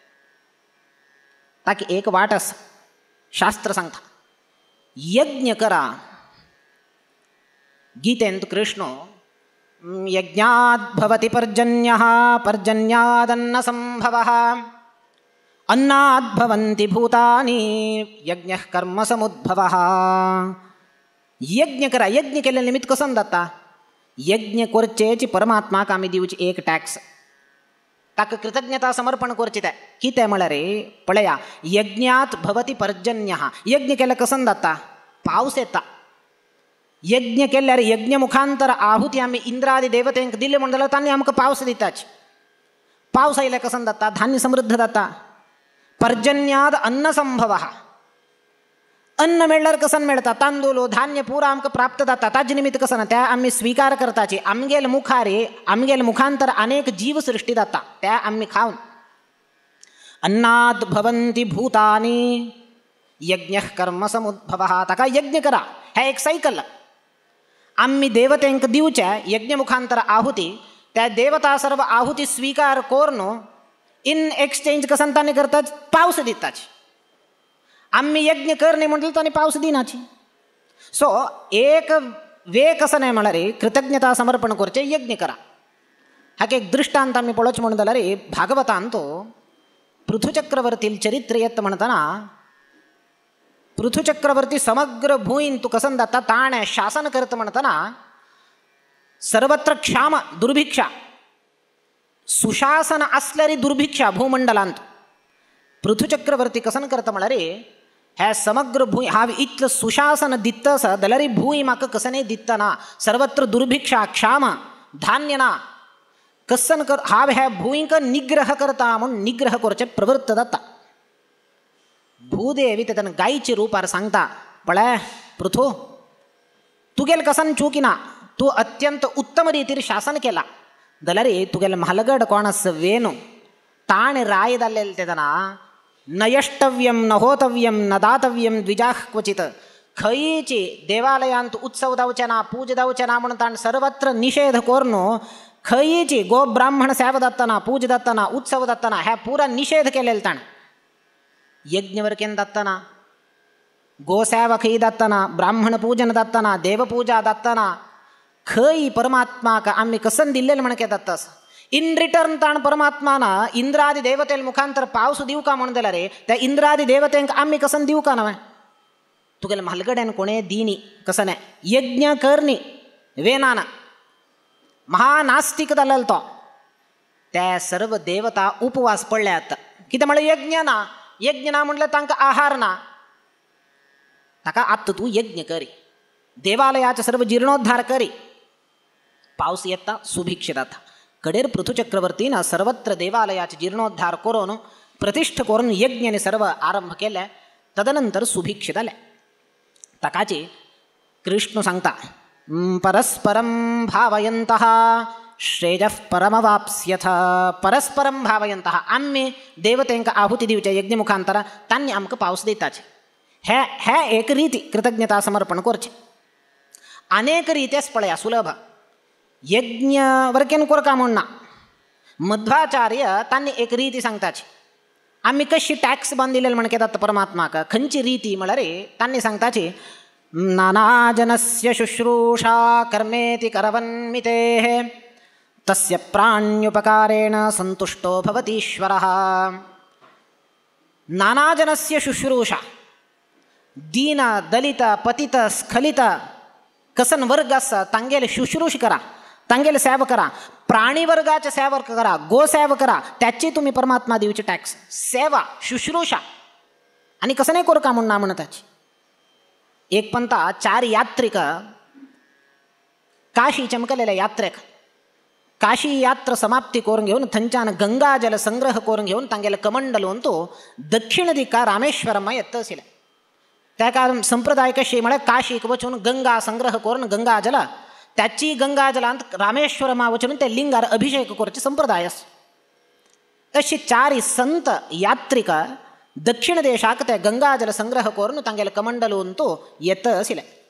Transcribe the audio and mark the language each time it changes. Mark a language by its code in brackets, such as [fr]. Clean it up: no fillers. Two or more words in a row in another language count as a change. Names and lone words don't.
[kok] ताकी एक वाट आसा शास्त्र सांगता यज्ञ करा गीतेंत कृष्ण [sa] यज्ञात् भवति पर्जन्यः पर्जन्यादन्न संभवः अन्नात् भवन्ति भूतानि यज्ञः कर्म समुद्भवः [kok] यज्ञ करा यज्ञ केले निमित्त कसं जाता यज्ञ करचेची परमात्माक आमी दिवची एक टॅक्स ताका कृतज्ञता समर्पण करचें तें कितें म्हळ्यार पळया [sa] यज्ञात भवति पर्जन्यः [kok] यज्ञ केल्यार कसं जाता पावस येता यज्ञ केल्यार यज्ञ मुखांतर आहुती आमी इंद्रादी देवतेंक दिले म्हण जाल्यार तांणी आमकां पावस दिताच पावस आयल्यार कसं जाता धान्य समृद्ध जाता [sa] पर्जन्याद अन्न संभवः [kok] अन्न मेळ्ळ्यार कसं मेळटा तांदूळ धान्य पुरा आमकां प्राप्त जाता ताजे निमित्त कसं ना त्या आमी स्विकार करताची आमगेले मुखारे आमगेले मुखांतर अनेक जीव सृष्टी जाता त्या आमी खावन [sa] अन्नात् भवन्ति भूतानि यज्ञः कर्म समुद्भवः [kok] ताका यज्ञ करा हे एक सायकल आम्ही देवतेंक दिवचे यज्ञ मुखांतर आहुती त्या देवता सर्व आहुती स्वीकार करून [en] in exchange [kok] कसं तांणी करतात पावस दिताच आम्ही यज्ञ करणे म्हणटले तांणी पावस दिनाची सो एक वे कसं नाही म्हळ्यार कृतज्ञता समर्पण करचे यज्ञ करा हाका एक दृष्टांत आमी पळोवचें म्हणून जाल्यार भागवतांत पृथुचक्रवर्ती चरित्र येत म्हणतना पृथुचक्रवर्ती समग्र भूईन तू कसं जाता ताणे शासन करता म्हणतना सर्वत्र क्षाम दुर्भिक्षा सुशासन असल्यारी दुर्भिक्षा भूमंडलांत पृथुचक्रवर्ती कसं करता म्हळ्यार हे समग्र भूंय हांव इतलें सुशासन दिता आसा जाल्यार भूंय म्हाका कसं दिता ना सर्वत्र दुर्भिक्षा क्षाम धान्य ना कसन कर हांव ह्या भूंयक निग्रह करता म्हूण निग्रह करचें प्रवृत्त जाता भूदेवी तेतन गायचे रूपार सांगता पळय पृथू तुगेल कसन चुकिना तू अत्यंत उत्तम रितीर शासन केला जाल्यार तुगेले म्हालगड कोण आसा वेणू ताणे राय जाल्लेले तेदना [sa] न यष्टव्यम न होतव्यम न दातव्यम द्विजाः क्वचित [kok] खंयची देवालयांत उत्सव जावचे ना पूजा जावचे ना म्हणून ताणें सर्वत्र निषेध करून खयीची गो ब्राह्मण सेवा जातना पूजा जातना उत्सव जातना ह्या पुरा निषेध केलेला ताण यज्ञवर केन जातना गोसेवा खई जातना ब्राह्मण पूजन जातना देवपूजा जातना खई परमात्माक आम्ही कसन दिल्लेलं म्हणके जातास [en] in return [kok] ताण परमात्माना इंद्रादी देवतेल मुखांतर पावस देऊ का म्हणून दिला रे त्या इंद्रादी देवतेंक आम्ही कसन देऊ का नव्हे तुगेला म्हालगड्यान कोणे दिनी कसं नाही यज्ञ करणी वेनान महानास्तिक जालेलो तो त्या सर्व देवता उपवास पडल्यात कितें म्हळें यज्ञ ना म्हटलं तांकां आहार ना ताका आत्ता तू यज्ञ करी देवालयाचे सर्व जीर्णोद्धार करी पावस येता सुभिक्ष जाता कडेर पृथुचक्रवर्तीनं सर्वत्र देवालयाचे जीर्णोद्धार करून प्रतिष्ठ करून यज्ञाने सर्व आरंभ केले तदनंतर सुभिक्ष जाले ताकाची कृष्ण सांगता [sa] परस्परं भावयन्तः श्रेयः परमवाप्स्यथ परस्परं भावयन्तः [kok] आम्ही देवतेंक आहुती दिवचे यज्ञ मुखांतर तांणी आमकां पावस दिताचे हे एक रीती कृतज्ञता समर्पण करचे अनेक रित्यास पळया सुलभ यज्ञ वरकेन कोरका म्हणना मध्वाचार्य तांणी एक रीती सांगताची आम्ही कशी टॅक्स बांधिलेलं म्हणके जाता परमात्माक खंयची रीती म्हळ्यार तांणी सांगताची [sa] नानाजनस्य शुश्रूषा कर्मेति करवन्मितेः तस्य प्राण्युपकारेण संतुष्टो भवतीश्वरः नानाजनस्य शुश्रूषा [kok] दीन दलित पतित स्खलित कसन वर्ग असा तांगेले शुश्रूष करा तांगेले सेवा करा प्राणी वर्गाचे सेवा करा गो सेवा करा त्याची तुम्ही परमात्मा दिवची टॅक्स सेवा शुश्रूषा आणि कसं नाही करू का म्हणून म्हणताची एक पंता 4 यात्रिक काशी चमकलेल्या यात्रेक काशी यात्रा समाप्ती करून घेऊन थंच्यान गंगाजल संग्रह करून घेऊन तांगेले कमंडल तो दक्षिण दिका रामेश्वरम येत असिले त्या कारण संप्रदाय कशी म्हळे काशीक वचून गंगा संग्रह करून गंगाजल त्याची गंगाजलांत रामेश्वरमा वचून ते लिंगार अभिषेक करचे संप्रदाय तशी 4 संत यात्रिक दक्षिण देशाक ते गंगाजल संग्रह करून तांगेले कमंडलून तो येत असिले